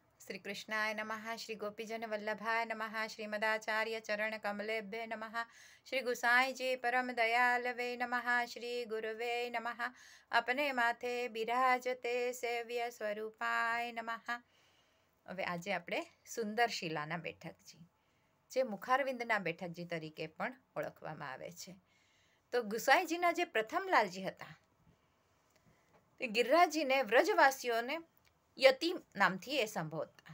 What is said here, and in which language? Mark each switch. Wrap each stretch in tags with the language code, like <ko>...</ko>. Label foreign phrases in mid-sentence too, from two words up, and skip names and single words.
<sa>श्री कृष्णाय नमः। श्री गोपीजन वल्लभाय नमः। श्रीमदाचार्य चरण कमलेभ्य नमः। श्री गुसाई जी परम दयालवे नमः। श्री गुरुवे नमः।</sa> <hi>अपने माथे बिराजते</hi> <sa>सेव्य स्वरूपाय नमः।</sa> <gu>હવે આજે આપણે સુંદર શિલાના બેઠકજી, જે મુખારવિંદના બેઠકજી તરીકે પણ ઓળખવામાં આવે છે. તો ગુસાઈજીના જે પ્રથમ લાલજી હતા તે ગિરિરાજજીને વ્રજવાસીઓને યતિ નામથી એ સંબોધતા.</gu>